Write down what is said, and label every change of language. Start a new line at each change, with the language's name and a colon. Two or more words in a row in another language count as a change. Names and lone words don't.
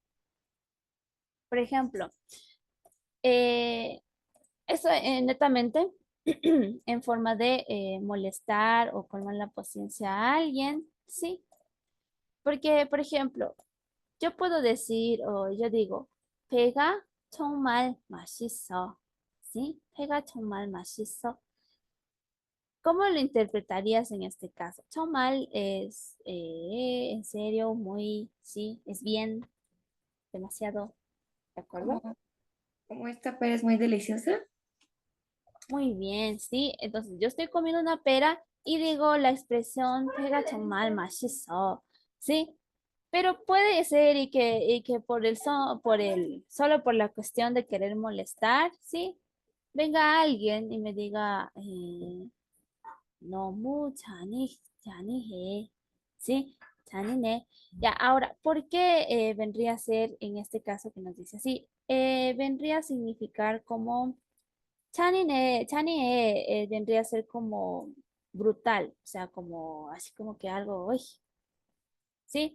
Spanish: Por ejemplo, eh, eso netamente en forma de molestar o colmar la paciencia a alguien, ¿sí? Porque, por ejemplo, yo puedo decir o yo digo,
Korean: 배가 정말 맛있어, ¿sí? 배가 정말 맛있어.
Spanish: ¿Cómo lo interpretarías en este caso? 정말 es en serio, muy, sí, es bien, demasiado, ¿de Como, acuerdo? como esta pera es muy deliciosa. Muy bien, sí. Entonces yo estoy comiendo una pera y digo la expresión pega
Korean: 정말 맛있어,
Spanish: ¿sí? Pero puede ser y que solo por la cuestión de querer molestar, ¿sí? Venga alguien y me diga, 너무 잔인해, ¿sí? 잔인해. Ya, ahora, ¿por qué vendría a ser en este caso que nos dice así? Vendría a significar como Chani vendría a ser como brutal, o sea, como así como que algo, uy, ¿sí?